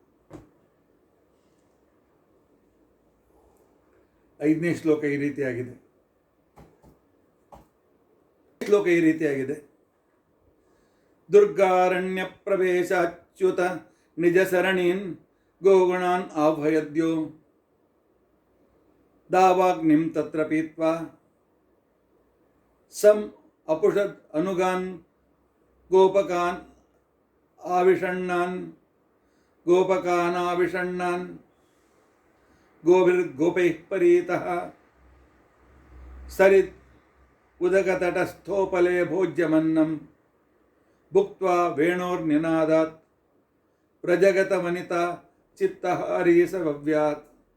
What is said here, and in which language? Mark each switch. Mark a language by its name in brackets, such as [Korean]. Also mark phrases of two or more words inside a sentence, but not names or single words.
[Kannada] 5ನೇ ಶ್ಲೋಕ ಈ ರೀತಿಯಾಗಿದೆ. [Sanskrit] ದುರ್ಗಾರಣ್ಯ ಪ್ರವೇಶ ಅಚ್ಯುತ ನಿಜ ಸರಣೀನ್ ಗೋಗುಣಾನ್ ಆಭಯದ್ಯೋ ದಾವಾಗ್ನಿಂ ತತ್ರ ಪೀತ್ವಾ ಸಂ ಅಪುಷದ್ ಅನುಗಾನ್ ಗೋಪಕಾನ್ ಆವಿಷಣ್ಣಾನ್ ಗೋಭಿರ್ಗೋಪೈಃ ಪರೀತಃ ಸರಿತ್ ಉದಕತಟಸ್ಥೋಪಲೆ ಭೋಜ್ಯಮನ್ನಂ ಭುಕ್ತ್ವಾ ವೇಣೋರ್ನಿನಾದಾತ್ ವ್ರಜಗತವನಿತಾ ಚಿತ್ತಹಾರೀಸವ್ಯಾತ್.